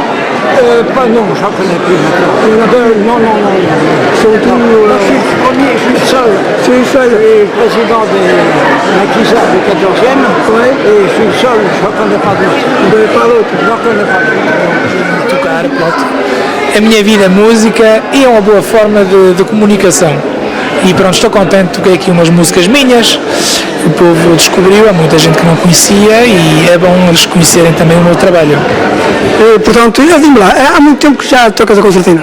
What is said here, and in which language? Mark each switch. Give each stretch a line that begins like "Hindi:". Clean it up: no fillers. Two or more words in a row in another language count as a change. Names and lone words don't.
French: Non, j'en connais plus maintenant. Non. Surtout, Moi, je suis le premier, je suis le seul. je suis seul. Je suis président des maquisards du 14e. Ouais. Et je suis le seul, je ne connais pas d'autres. Vous n'avez pas l'autre. Je n'en connais pas d'autres.
Portuguese: Tocar, pronto. A minha vida é música e é uma boa forma de comunicação. E pronto, estou contente, toquei aqui umas músicas minhas, o povo descobriu, há muita gente que não conhecia e é bom eles conhecerem também o meu trabalho. E, portanto, diga-me lá, há muito tempo que já tocas a concertina?